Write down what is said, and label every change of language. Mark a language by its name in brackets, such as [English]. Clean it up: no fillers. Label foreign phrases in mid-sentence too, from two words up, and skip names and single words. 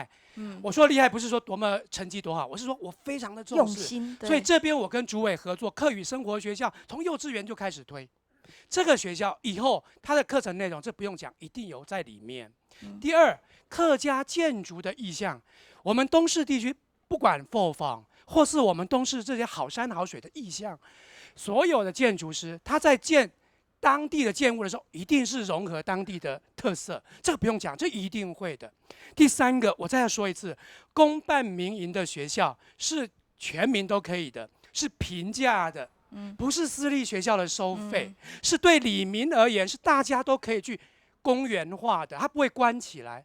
[Chinese] 我說厲害不是說多麼成績多好，我是說我非常的重視，所以這邊我跟主委合作，客語生活學校從幼稚園就開始推。這個學校以後它的課程內容，這不用講，一定有在裡面。第二，客家建築的意象，我們東勢地區不管后方或是我们东市这些好山好水的意象，所有的建筑师他在建当地的建物的时候，一定是融合当地的特色，这个不用讲，这一定会的。第三个，我再说一次，公办民营的学校是全民都可以的，是平价的，不是私立学校的收费，是对里民而言是大家都可以去公园化的，它不会关起来。